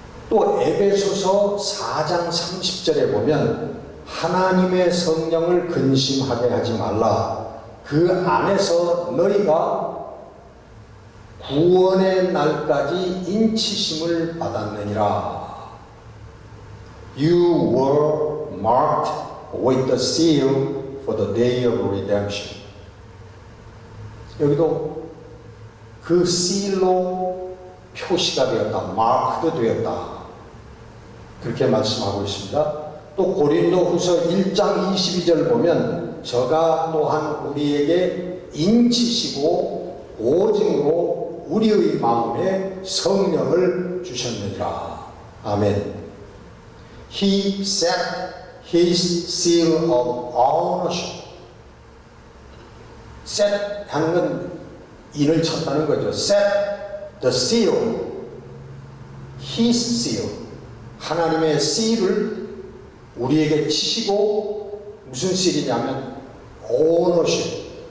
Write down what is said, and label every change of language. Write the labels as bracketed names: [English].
[Korean] 또 에베소서 4장 30절에 보면 하나님의 성령을 근심하게 하지 말라. 그 안에서 너희가 구원의 날까지 인치심을 받았느니라. [English] You were marked with the seal for the day of redemption. [Korean] 여기도 그 시일로 표시가 되었다. 마크도 되었다. 그렇게 말씀하고 있습니다. 또 고린도후서 1장 22절 보면 저가 또한 우리에게 인치시고 보증으로 우리의 마음에 성령을 주셨느니라. 아멘. [English] He set his seal of ownership. [Korean] set 하는 건 인을 쳤다는 거죠. [English] set the seal, his seal. [Korean] 하나님의 seal을 우리에게 치시고, 무슨 seal이냐면 ownership.